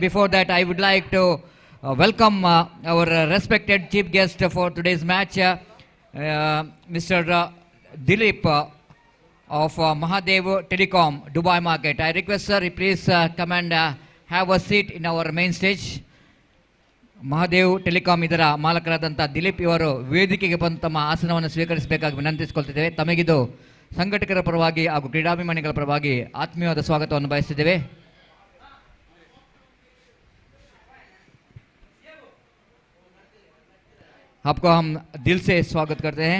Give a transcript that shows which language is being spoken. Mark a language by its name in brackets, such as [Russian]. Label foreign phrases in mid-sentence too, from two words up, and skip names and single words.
[English] Before that, I would like to welcome our respected chief guest for today's match, Mr. Dilip of Mahadev Telecom, Dubai Market. I request, sir, please come and have a seat in our main stage. [Kannada] ಮಹಾದೇವ್ ಟೆಲಿಕಾಂ ಇದರ ಮಾಲಕರಾದಂಥ ದಿಲೀಪ್ ಇವರು ವೇದಿಕೆಗೆ ಬಂದು ತಮ್ಮ ಆಸನವನ್ನು ಸ್ವೀಕರಿಸಬೇಕಾಗಿ ವಿನಂತಿಸಿಕೊಳ್ತಿದ್ದೇವೆ. ತಮಗಿದು ಸಂಘಟಕರ ಪರವಾಗಿ ಹಾಗೂ ಕ್ರೀಡಾಭಿಮಾನಿಗಳ ಪರವಾಗಿ ಆತ್ಮೀಯವಾದ ಸ್ವಾಗತವನ್ನು ಬಯಸಿದ್ದೇವೆ. [Hindi] आपको हम दिल से स्वागत करते हैं.